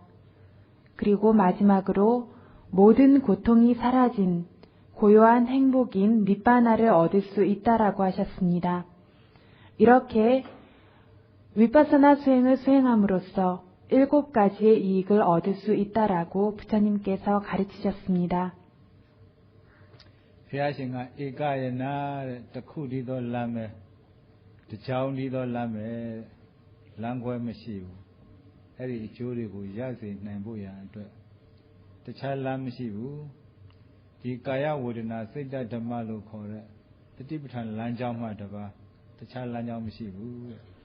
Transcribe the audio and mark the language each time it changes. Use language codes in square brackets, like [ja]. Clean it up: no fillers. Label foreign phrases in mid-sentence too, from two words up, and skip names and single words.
[ko] 그리고 마지막으로 모든 고통이 사라진 고요한 행복인 니빠나를 얻을 수 있다라고 하셨습니다. 이렇게 위파사나 수행을 수행함으로써 7가지의 이익을 얻을 수 있다라고 부처님께서 가르치셨습니다. [my] ဘုရားရှင်ကဧကယနာတဲ့တခုတည်းသောလမ်းပဲတကြောင်တည်းသောလမ်းပဲလမ်းခွဲမရှိဘူးအဲ့ဒီအကျိုးတွေကိုရစေနိုင်ဖို့ရန်အတွက်တခြားလမ်းမရှိဘူးဒီကာယဝေဒနာစိတ်ဓမ္မလို့ခေါ်တဲ့တတိပဋ္ဌာန်လမ်းကြောင်းမှတပါးတခြားလမ်းကြောင်းမရှိဘူးတဲ့